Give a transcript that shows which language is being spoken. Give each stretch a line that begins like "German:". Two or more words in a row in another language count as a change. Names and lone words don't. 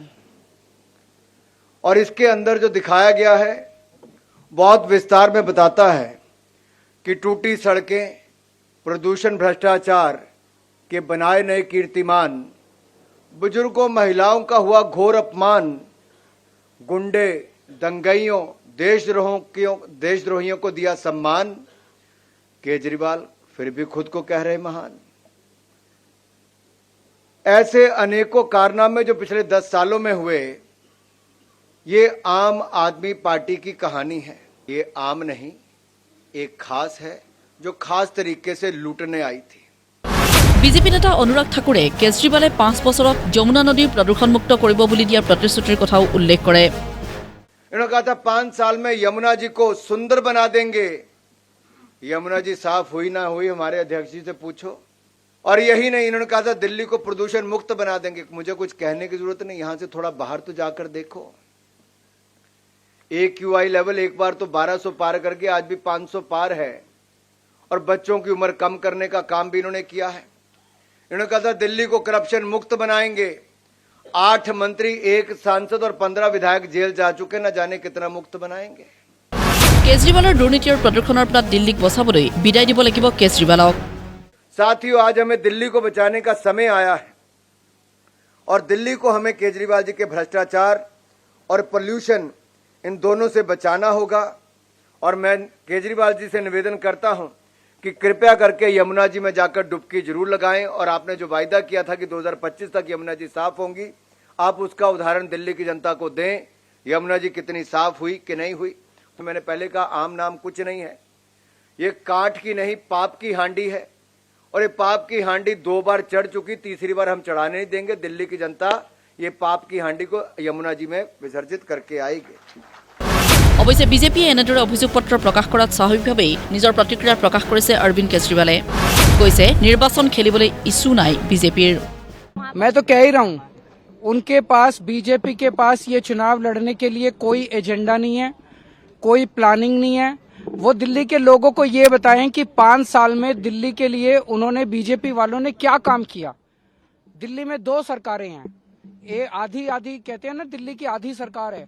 Hindi: और इसके अंदर जो दिखाया गया है बहुत विस्तार में बताता है कि टूटी सड़कें, प्रदूषण, भ्रष्टाचार के बनाए नए कीर्तिमान, बुजुर्गों महिलाओं का हुआ घोर अपमान, गुंडे दंगइयों देशद्रोहियों को दिया सम्मान, केजरीवाल फिर भी खुद को कह रहे महान। ऐसे अनेकों कारनामे जो पिछले 10 सालों में हुए, ये आम आदमी पार्टी की कहानी है। ये आम नहीं, एक खास है जो खास तरीके से लूटने आई थी।
Assamese: বিজেপি নেতা অনুৰাগ ঠাকুৰে কেজৰিৱালে 5 বছৰত যমুনা নদীৰ প্ৰদূষণমুক্ত কৰিব বুলি দিয়া প্ৰতিশ্ৰুতিৰ কথাও উল্লেখ কৰে।
Hindi: इन्होंने कहा था 5 साल में यमुना जी को सुंदर बना देंगे। यमुना जी साफ हुई ना हुई हमारे अध्यक्ष जी से पूछो। और यही नहीं, इन्होंने कहा था दिल्ली को प्रदूषण मुक्त बना देंगे। मुझे कुछ कहने की जरूरत नहीं, यहां से थोड़ा बाहर तो जाकर देखो। AQI लेवल एक बार तो 1200 पार करके आज भी 500 पार है। और बच्चों की उम्र कम करने का काम भी इन्होंने किया है। इन्होंने कहा था दिल्ली को करप्शन मुक्त बनाएंगे। 8 मंत्री, 1 सांसद और 15 विधायक जेल जा चुके, न जाने कितना मुक्त बनाएंगे।
Assamese: কেজৰিৱালৰ দুৰ্নীতি আৰু প্ৰদূষণৰ পৰা দিল্লীক বচাবলৈ বিদায় দিব লাগিব কেজৰিৱালক।
Hindi: साथियों, आज हमें दिल्ली को बचाने का समय आया है और दिल्ली को हमें केजरीवाल जी के भ्रष्टाचार और पोल्यूशन इन दोनों से बचाना होगा। और मैं केजरीवाल जी से निवेदन करता हूं कि कृपया करके यमुना जी में जाकर डुबकी जरूर लगाएं। और आपने जो वायदा किया था कि 2025 तक यमुना जी साफ होंगी, आप उसका उदाहरण दिल्ली की जनता को दें। यमुना जी कितनी साफ हुई कि नहीं हुई। तो मैंने पहले कहा आम नाम कुछ नहीं है, ये काठ की नहीं पाप की हांडी है। और ये पाप की हांडी 2 बार चढ़ चुकी, तीसरी बार हम चढ़ाने नहीं देंगे। दिल्ली की जनता ये पाप की हांडी को यमुना जी में विसर्जित करके आएगी।
Assamese: অৱশ্যে বিজেপিয়ে এনেদৰে অভিযোগ পত্ৰ প্ৰকাশ কৰাত স্বাভাৱিকভাৱেই নিজৰ প্ৰতিক্ৰিয়া প্ৰকাশ কৰিছে অৰবিন্দ কেজৰিৱালে। কৈছে নিৰ্বাচন খেলিবলৈ ইচ্ছু নাই বিজেপিৰ।
Hindi: मैं तो कह ही रहा हूँ, उनके पास, बीजेपी के पास ये चुनाव लड़ने के लिए कोई एजेंडा नहीं है, कोई प्लानिंग नहीं है। वो दिल्ली के लोगों को ये बताएं कि 5 साल में दिल्ली के लिए उन्होंने, बीजेपी वालों ने क्या काम किया। दिल्ली में 2 सरकारें हैं, ये आधी कहते हैं ना, दिल्ली की आधी सरकार है।